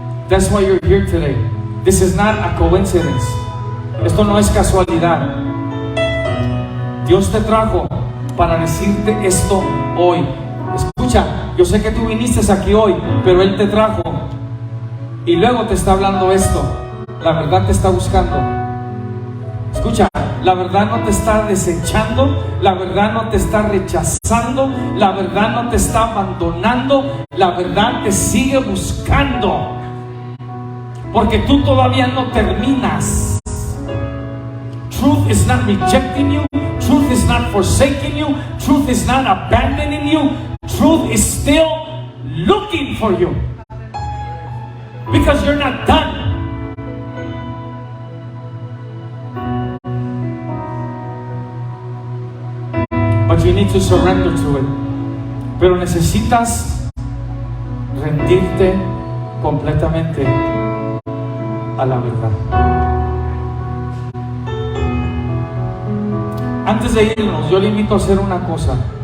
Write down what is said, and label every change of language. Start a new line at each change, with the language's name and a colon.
English: That's why you're here today. This is not a coincidence.
Spanish: Esto no es casualidad. Dios te trajo para decirte esto hoy. Escucha, yo sé que tú viniste aquí hoy, pero Él te trajo y luego te está hablando esto. La verdad te está buscando. Escucha, la verdad no te está desechando, la verdad no te está rechazando, la verdad no te está abandonando, la verdad te sigue buscando. Porque tú todavía no terminas.
English: Truth is not rejecting you. Truth is not forsaking you. Truth is not abandoning you. Truth is still looking for you. Because you're not done. But you need to surrender to it.
Spanish: Pero necesitas rendirte completamente a la verdad. Antes de irnos, yo le invito a hacer una cosa.